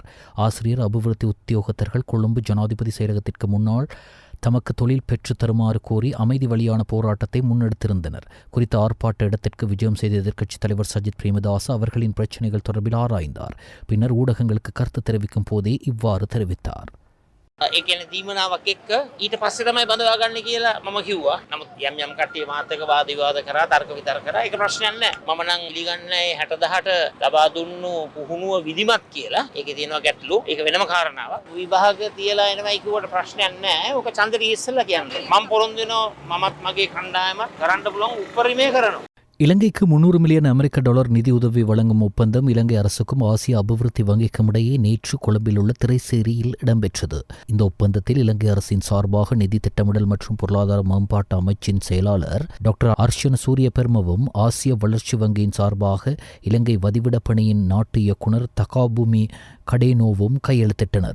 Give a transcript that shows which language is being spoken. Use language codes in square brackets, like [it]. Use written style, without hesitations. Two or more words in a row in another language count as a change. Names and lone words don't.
[ta] ஆசிரியர் அபிவிருத்தி உத்தியோகத்தர்கள் கொழும்பு ஜனாதிபதி செயலகத்திற்கு முன்னால் தமக்கு தொழில் பெற்று தருமாறு கோரி அமைதி வழியான போராட்டத்தை முன்னெடுத்திருந்தனர். குறித்த ஆர்ப்பாட்ட இடத்திற்கு விஜயம் செய்த எதிர்க்கட்சித் தலைவர் சஜித் பிரேமதாஸ் அவர்களின் பிரச்சினைகள் தொடர்பில் ஆராய்ந்தார். பின்னர் ஊடகங்களுக்கு கருத்து தெரிவிக்கும் போதே இவ்வாறு தெரிவித்தார். [si] ඒ කියන්නේ දීමනාවක් එක්ක ඊට පස්සේ තමයි බඳවා ගන්න කියලා මම කිව්වා. නමුත් යම් කට්ටිය මාත් එක්ක වාද විවාද කරා තර්ක විතර්ක කරා. ඒක ප්‍රශ්නයක් නෑ. මම නම් පිළිගන්නේ 60,000ට ලබා දුන්නු පුහුණුව විධිමත් කියලා. ඒකේ තියෙනවා ගැටලු. ඒක වෙනම කාරණාවක්. විභාග තියලා එනවයි කිව්වට ප්‍රශ්නයක් නෑ. ඕක චන්දරී ඉස්සෙල්ලා කියන්නේ. මම පොරොන්දු වෙනවා මමත් මගේ කණ්ඩායමත් කරන්න පුළුවන් උපරිමය කරනවා. [ta] இலங்கைக்கு 300 மில்லியன் அமெரிக்க டாலர் நிதியுதவி வழங்கும் ஒப்பந்தம் இலங்கை அரசுக்கும் ஆசிய அபிவிருத்தி வங்கிக்கும் இடையே நேற்று கொழும்பில் உள்ள திரைசேரியில் இடம்பெற்றது. இந்த ஒப்பந்தத்தில் இலங்கை அரசின் சார்பாக நிதி திட்டமிடல் மற்றும் பொருளாதார மேம்பாட்டு அமைச்சின் செயலாளர் டாக்டர் அர்ஷன சூரிய பெர்மவும் ஆசிய வளர்ச்சி வங்கியின் சார்பாக இலங்கை வதிவிட பணியின் நாட்டு இயக்குநர் தகாபூமி கடேனோவும் கையெழுத்திட்டனர்.